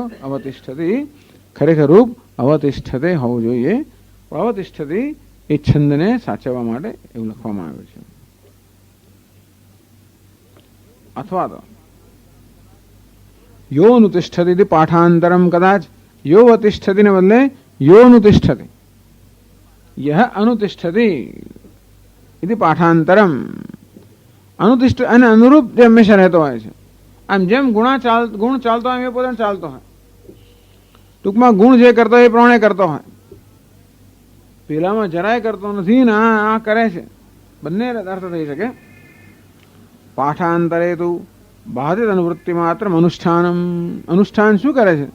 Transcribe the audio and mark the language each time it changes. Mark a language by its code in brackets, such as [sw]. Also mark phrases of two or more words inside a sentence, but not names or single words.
[gu] અવતિષ્ઠતિ ખરેખર રૂપ અવતિષ્ઠતે હોવું જોઈએ, પણ અવતિષ્ઠતિ એ છંદને સાચવવા માટે એવું લખવામાં આવ્યું છે. અથવા તો [sa] योनुतिष्ठति पाठांतरम [gu] કદાચ યોવતિષ્ઠતિ ને બદલે યોનુતિષ્ઠતિ. [sa] यह अनुतिष्ठति इति पाठांतरम अनुतिष्ठ [gu] અને અનુરૂપ જે હંમેશા રહેતો હોય છે. આમ જેમ ગુણ ચાલતો હોય એ પોતાને ચાલતો હોય. ટૂંકમાં ગુણ જે કરતો હોય એ પ્રમાણે કરતો હોય. પેલામાં જરાય કરતો નથી ને આ કરે છે, બંને અર્થ થઈ શકે. પાઠાંતરે તું [sa] बाधित अनुवृत्ति मात्र अनुष्ठानम, [gu] અનુષ્ઠાન શું કરે છે?